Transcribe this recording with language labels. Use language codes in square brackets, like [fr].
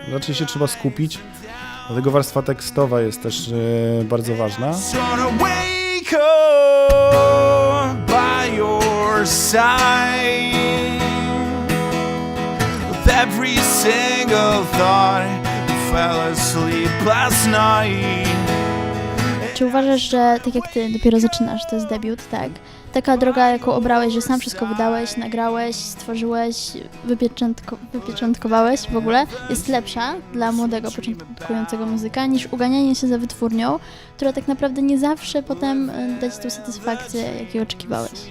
[pl] Raczej się trzeba skupić, dlatego warstwa tekstowa jest też bardzo ważna. [en] By your side, with every single thought, you fell asleep last night. [pl] Czy uważasz, że tak jak ty dopiero zaczynasz, to jest debiut, tak? Taka droga, jaką obrałeś, że sam wszystko wydałeś, nagrałeś, stworzyłeś, wypieczętkowałeś w ogóle, jest lepsza dla młodego, początkującego muzyka niż uganianie się za wytwórnią, która tak naprawdę nie zawsze potem da ci tą satysfakcję, jakiej oczekiwałeś?